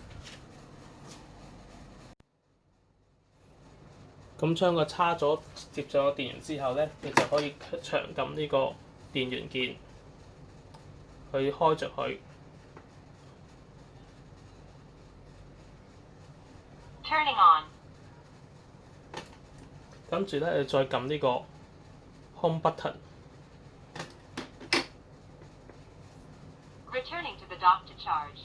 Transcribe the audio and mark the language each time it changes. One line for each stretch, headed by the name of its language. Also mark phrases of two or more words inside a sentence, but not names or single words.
Cantonese: 咁將個插咗接咗個電源之後咧，你就可以長撳呢個電源鍵去開着佢。
English: Turning on。
Cantonese: 跟住咧，你再撳呢個
English: Home Button。 Returning to the dock to charge。